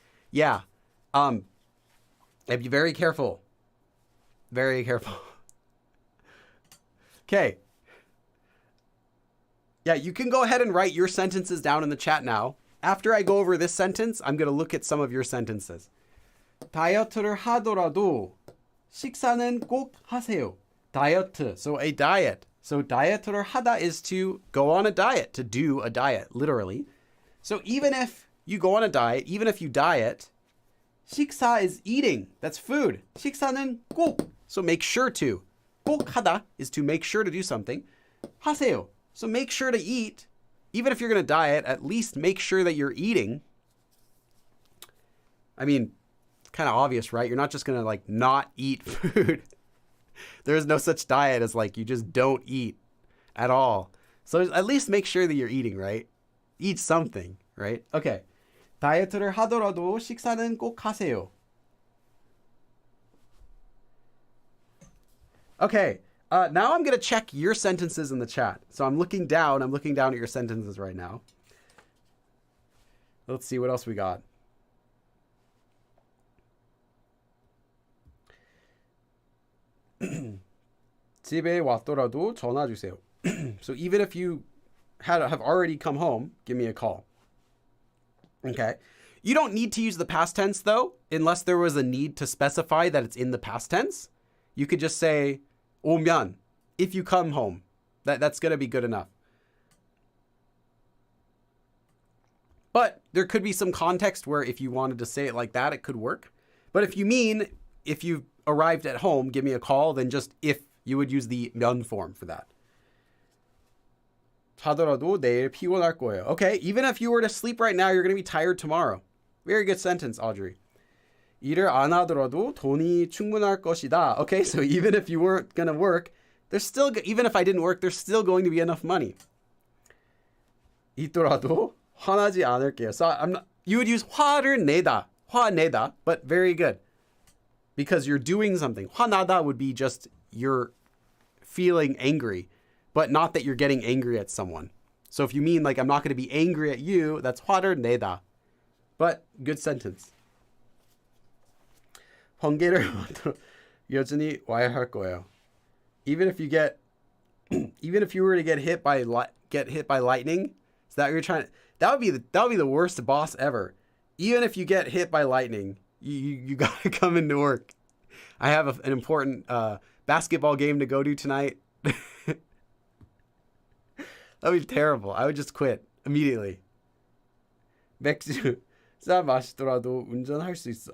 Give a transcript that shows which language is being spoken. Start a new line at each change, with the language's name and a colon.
English: Yeah. Be very careful. Very careful. Okay. Yeah, you can go ahead and write your sentences down in the chat now. After I go over this sentence, I'm going to look at some of your sentences.
Korean: 다이어트를 하더라도 식사는 꼭 하세요.
English: 다이어트, so a diet. So
Korean: 다이어트를 하다
English: is to go on a diet, to do a diet, literally. So even if you go on a diet, even if you diet, 식사 is eating. That's food.
Korean: 식사는 꼭,
English: so make sure to.
Korean: 꼭 하다
English: is to make sure to do something. 하세요. So make sure to eat. Even if you're going to diet, at least make sure that you're eating. I mean, it's kind of obvious, right? You're not just going to like not eat food. There is no such diet as like you just don't eat at all. So at least make sure that you're eating, right? Eat something, right? Okay.
Korean: 다이어트를 하더라도 식사는 꼭 하세요.
English: Okay. Now I'm going to check your sentences in the chat. So I'm looking down at your sentences right now. Let's see what else we got.
Korean: 집에 왔더라도 전화 주세요.
English: So even if you have already come home, give me a call. Okay. You don't need to use the past tense though, unless there was a need to specify that it's in the past tense. You could just say 오면, if you come home. That's going to be good enough. But there could be some context where if you wanted to say it like that, it could work. But if you mean, if you arrived at home, give me a call, then just if, you would use the 면 form for that.
Korean: 자더라도 내일 피곤할 거예요.
English: Okay, even if you were to sleep right now, you're going to be tired tomorrow. Very good sentence, Audrey.
Korean: 일을 안 하더라도 돈이 충분할 것이다.
English: Okay, so even if you weren't going to work, there's still, even if I didn't work, there's still going to be enough money.
Korean: 있더라도 화나지 않을게요.
English: So you would use
Korean: 화를 내다,
English: 화내다, but very good. Because you're doing something. 화나다 would be just you're feeling angry, but not that you're getting angry at someone. So if you mean like I'm not going to be angry at you, that's
Korean: 화를 내다.
English: But good sentence.
Korean: 번개를 여전히 와야 할 거예요.
English: Even if you were to get hit by lightning, is that what you're trying? That would be the worst boss ever. Even if you get hit by lightning, you gotta come into work. I have an important basketball game to go to tonight. That would be terrible. I would just quit immediately.
Korean: 맥주 사 마시더라도 운전할 수 있어.